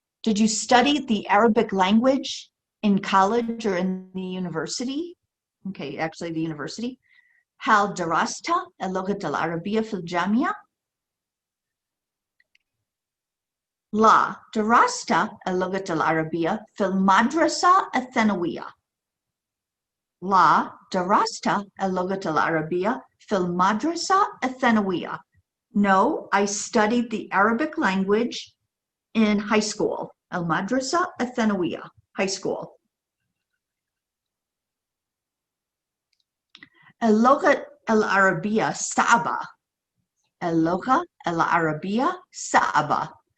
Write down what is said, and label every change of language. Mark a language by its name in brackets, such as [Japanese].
[English] Did you study the Arabic language in college or in the university? Okay, actually the university. [Arabic] هل درست اللغة العربية في الجامعة؟ لا، درست اللغة العربية في المدرسة الثانوية. لا درست اللغة العربية في المدرسة الثانوية. [English] No, I studied the Arabic language in high school. [Arabic] المدرسة الثانوية, [English] high school. [Arabic] اللغة العربية صعبة. اللغة العربية صعبة.